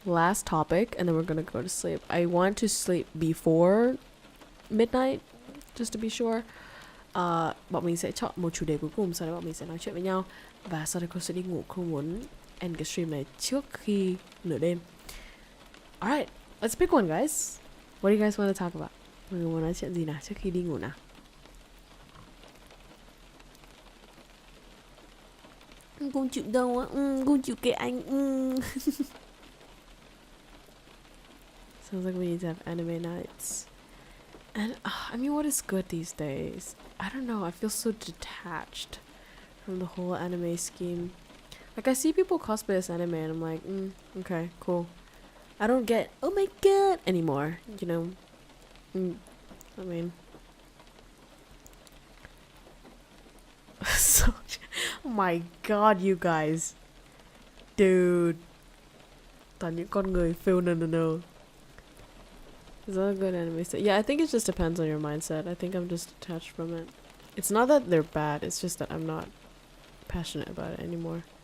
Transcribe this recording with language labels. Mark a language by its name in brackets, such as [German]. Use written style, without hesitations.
[English] Last topic, and then we're gonna go to sleep. I want to sleep before midnight, just to be sure. [Vietnamese] Bọn mình sẽ chọn một chủ đề cuối cùng, sau đó bọn mình sẽ nói chuyện với nhau. Và sau đó cô sẽ đi ngủ, không muốn end cái stream này trước khi nửa đêm. [English] Alright, let's pick one, guys. What do you guys want to talk about? [Vietnamese] Mọi người muốn nói chuyện gì nào trước khi đi ngủ nào? Không chịu đâu á, không chịu kệ anh. [English] Sounds like we need to have anime nights. And I mean, what is good these days? I don't know, I feel so detached from the whole anime scheme. Like, I see people cosplay as anime and I'm like, okay, cool. I don't get, oh my god, anymore, you know? I mean... so, oh my god, you guys. Dude. [Vietnamese] Toàn những con người feel no. [English] Is that a good anime set? Yeah, I think it just depends on your mindset. I think I'm just detached from it. It's not that they're bad, it's just that I'm not passionate about it anymore.